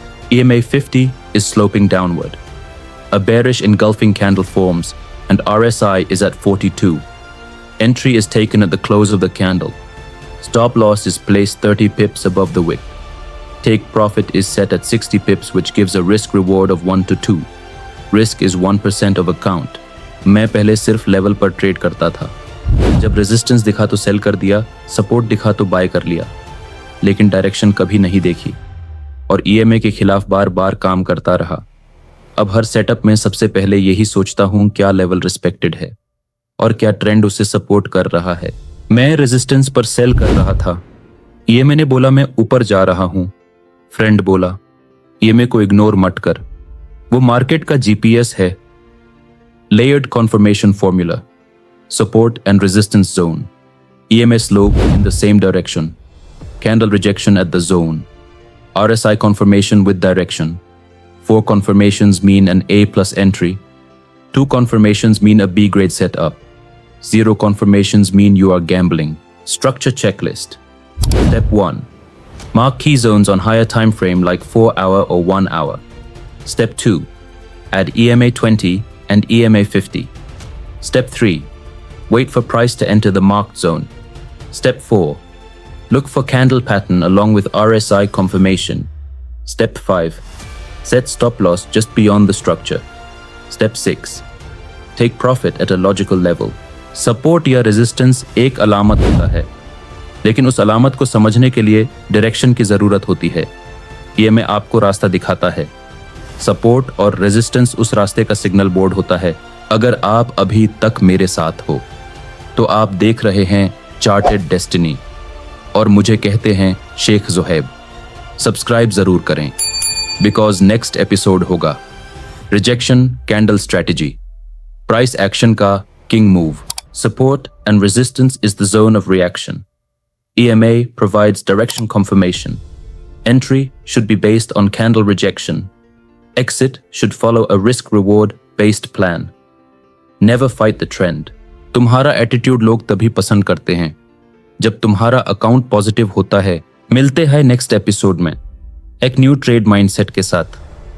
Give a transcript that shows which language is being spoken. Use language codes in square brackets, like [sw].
[en] EMA 50 is sloping downward. A bearish engulfing candle forms and RSI is at 42. Entry is taken at the close of the candle. Stop loss is placed 30 pips above the wick. Take profit is set at 60 pips, which gives a risk reward of 1 to 2. Risk is 1% of account. [hi] मैं पहले सिर्फ level पर trade करता था. जब resistance दिखा तो cell कर दिया, सपोर्ट दिखा तो बाय कर लिया, लेकिन डायरेक्शन कभी नहीं देखी और EMA के खिलाफ बार बार काम करता रहा. अब हर सेटअप में सबसे पहले यही सोचता हूं क्या लेवल रिस्पेक्टेड है और क्या ट्रेंड उसे सपोर्ट कर रहा है। मैं रेजिस्टेंस पर सेल कर रहा था। ईएमए ने बोला मैं ऊपर जा रहा हूं। फ्रेंड बोला ईएमए को इग्नोर मत कर, वो मार्केट का जीपीएस है। Layered conformation formula, support and resistance zone, [en] EMA slope in the same direction, candle rejection at the zone, RSI confirmation with direction. 4 confirmations mean an A plus entry. 2 confirmations mean a B grade setup. 0 confirmations mean you are gambling. Structure checklist. Step 1. Mark key zones on higher time frame like 4 hour or 1 hour. Step 2. Add EMA 20 and EMA 50. Step 3. Wait for price to enter the marked zone. Step 4. Look for candle pattern along with RSI confirmation. Step 5. Set stop loss just beyond the structure. Step 6. Take profit at a logical level. [hi] Support या resistance एक अलामत होता है, लेकिन उस अलामत को समझने के लिए डायरेक्शन की जरूरत होती है। ये मैं आपको रास्ता दिखाता है। सपोर्ट और रेजिस्टेंस उस रास्ते का सिग्नल बोर्ड होता है। अगर आप अभी तक मेरे साथ हो तो आप देख रहे हैं चार्टेड डेस्टिनी और मुझे कहते हैं शेख ज़ुहैब। [en] subscribe [hi] जरूर करें [en] because next episode [hi] होगा [en] Rejection candle strategy, price action का king move, support and resistance is the zone of reaction, EMA provides direction confirmation, entry should be based on candle rejection, exit should follow a risk reward based plan, never fight the trend। [hi] तुम्हारा attitude लोग तभी पसंद करते हैं जब तुम्हारा account positive होता है। मिलते हैं नेक्स्ट एपिसोड में एक न्यू ट्रेड माइंडसेट के साथ।